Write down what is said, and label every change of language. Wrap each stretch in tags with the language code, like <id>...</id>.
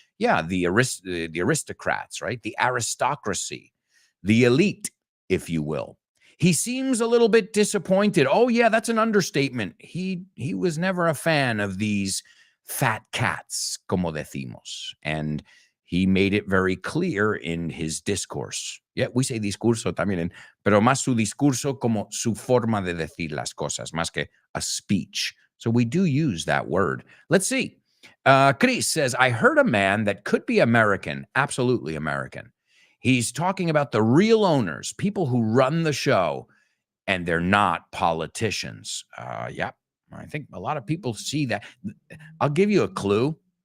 <en>Yeah, the aristocrats, right? The aristocracy, the elite, if you will. He seems a little bit disappointed. Oh, yeah, that's an understatement. He was never a fan of these fat cats,</en> <es>como decimos.</es> <en>And he made it very clear in his discourse. Yeah, we say</en> <es>discurso también, pero más su discurso como su forma de decir las cosas, más que</es> <en>a speech. So we do use that word. Let's see. Chris says, I heard a man that could be American, absolutely American. He's talking about the real owners, people who run the show, and they're not politicians. Yeah, I think a lot of people see that. I'll give you a clue.</en>